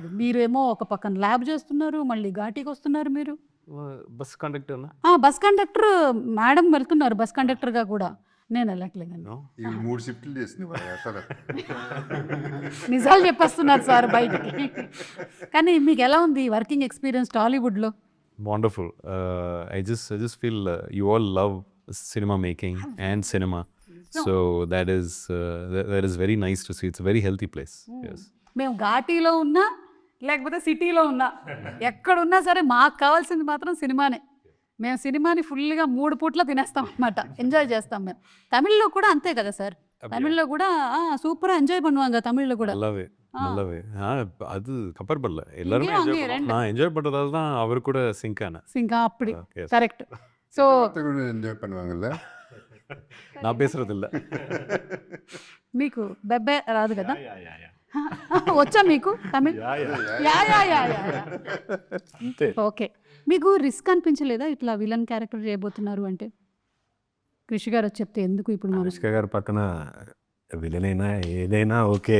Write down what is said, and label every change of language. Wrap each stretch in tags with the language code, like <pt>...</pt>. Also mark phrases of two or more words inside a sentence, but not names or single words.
<te>మీరేమో ఒక పక్కన ల్యాబ్ చేస్తున్నారు, మళ్ళీ ఘాటీకి వస్తున్నారు. మీరు</te> <en>bus conductor bus conductor madam</en> <te>వెళ్తున్నారు</te> <en>bus conductorga</en> <te>కూడా. నేను వెళ్ళట్లేదండి.</te> <en>No?</en> <te>ఈ 3 షిఫ్ట్లు చేసింది అసలు. నిజాలు చెప్పేస్తున్నారు సార్ బయటికి. కానీ మీకు ఎలా ఉంది</te> <en>working experience</en> <te>టాలీవుడ్లో?</te> <en>Wonderful. I just feel you all love cinema making and cinema. So that is very nice to see. It's a very healthy place. Yes.</en> <te>మేము ఘాటీలో ఉన్నా లేకపోతే సిటీలో ఉన్నా ఎక్కడున్నా సరే మాకు కావాల్సింది మాత్రం సినిమానే. మేము సినిమాని ఫుల్గా 3 పూట్ల తినేస్తాం అన్నమాట, ఎంజాయ్ చేస్తాం మేము. తమిళ్లో కూడా అంతే కదా సార్, తమిళ్లో కూడా</te> <en>super enjoy</en> <ta>பண்ணுவாங்க தமிழ்ல கூட. நல்லாவே அது கம்பேர் பண்ணல எல்லாருமே இங்கேயும்</ta> <en>enjoy</en> <ta>அங்கேயும் பண்ணோம். நான் என்ஜாய் பண்ணுறதால தான் அவர் கூட சிங்க் ஆனேன்.</ta> <te>సింకా అప్పుడు</te> <en>Yes.</en> <te>కరెక్ట్. సో కూడా ఎంజాయ్ பண்ணுவாங்கல்ல.</te> <ta>நான் பேசுறது இல்ல.</ta> <te>మీకు బెబ్బే రాదు కదా? వచ్చా మీకు తమిళ్? యా యా యా యా. ఓకే. మీకు రిస్క్ అనిపించలేదా ఇట్లా</te> <en>villain character</en> <te>చేయబోతున్నారు అంటే? కృషి గారు వచ్చి చెప్తే ఎందుకు ఇప్పుడు మనం అనుష్క గారు పక్కన విలన్ అయినా ఏదైనా ఓకే,</te>